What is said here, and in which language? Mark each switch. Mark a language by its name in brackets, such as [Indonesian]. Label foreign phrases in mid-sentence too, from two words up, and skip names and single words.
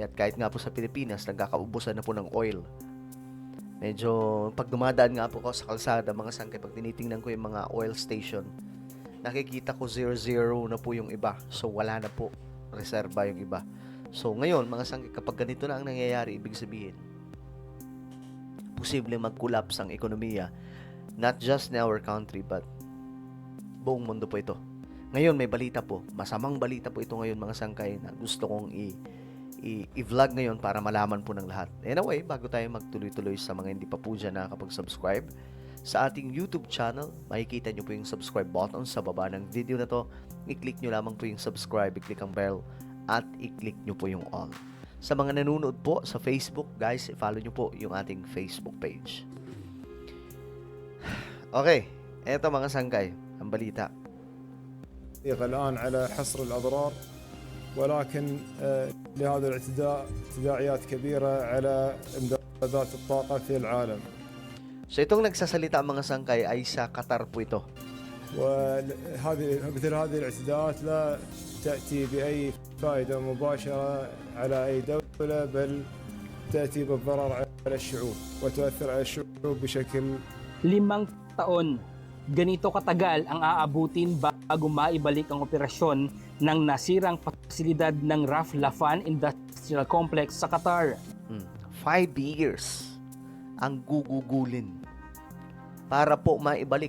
[Filipino] At kahit nga po sa Pilipinas, nagkakaubusan na po ng oil. Medyo, pag dumadaan nga po ako sa kalsada, mga sangkay, pag tinitingnan ko yung mga oil station, nakikita ko 0-0 na po yung iba. So, wala na po. Reserva yung iba. So, ngayon, mga sangkay, kapag ganito na ang nangyayari, ibig sabihin, posibleng mag-collapse ang ekonomiya, [English] not just in our country but [Filipino] buong mundo po ito. Ngayon may balita po, masamang balita po ito ngayon mga sangkay na gusto kong i-vlog ngayon para malaman po ng lahat. Anyway, bago tayo magtuloy-tuloy sa mga hindi pa po dyan nakakapag-subscribe sa ating YouTube channel, makikita nyo po yung [English] subscribe button [Filipino] sa baba ng video na to. I-click nyo lamang po yung subscribe, i-click ang bell at i-click nyo po yung all. Sa mga nanonood po sa Facebook, guys, i-follow nyo po yung ating Facebook page. Okay, eto mga sangkay, ang balita. [Arabic] الآن على حصر الأضرار ولكن لهذا الاعتداء تداعيات كبيرة على إمدادات الطاقة في العالم. [Filipino] So itong nagsasalita mga sangkay ay sa Qatar po ito. [Arabic] وهذه مثل هذه الاعتداءات لا تأتي بأي فائدة مباشرة على أي دولة بل تأتي بالضرر على الشعوب وتؤثر على الشعوب بشكل [Filipino] 5 taon. Ganito katagal ang aabutin bago maibalik ang operasyon ng nasirang pasilidad ng Ras Laffan Industrial Complex sa Qatar. 5 years ang gugugulin para po maibalik.